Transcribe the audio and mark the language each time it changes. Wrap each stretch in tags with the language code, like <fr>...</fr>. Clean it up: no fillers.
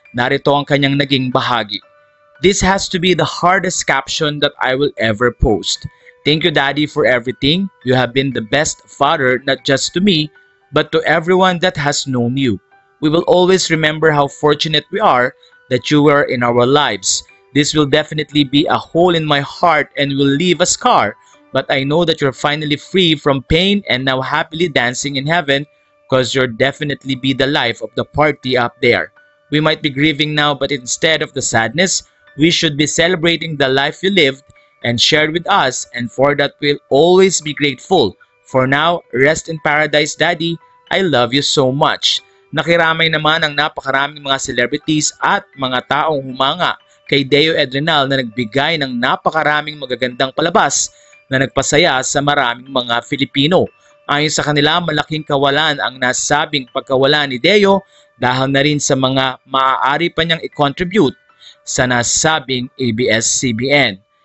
<tl>Narito ang kanyang naging bahagi.</tl> <en>This has to be the hardest caption that I will ever post. Thank you, Daddy, for everything. You have been the best father, not just to me, but to everyone that has known you. We will always remember how fortunate we are that you were in our lives. This will definitely be a hole in my heart and will leave a scar, but I know that you're finally free from pain and now happily dancing in heaven because you'll definitely be the life of the party up there. We might be grieving now, but instead of the sadness, we should be celebrating the life you lived and shared with us, and for that we'll always be grateful. For now, rest in paradise, Daddy. I love you so much.</en> <tl>Nakiramay naman ang napakaraming mga celebrities at mga taong humanga kay Deo Edrenal na nagbigay ng napakaraming magagandang palabas na nagpasaya sa maraming mga Filipino. Ayon sa kanila, malaking kawalan ang nasabing pagkawala ni Deo dahil na rin sa mga maaari pa niyang i-contribute sa nasabing ABS-CBN.</tl>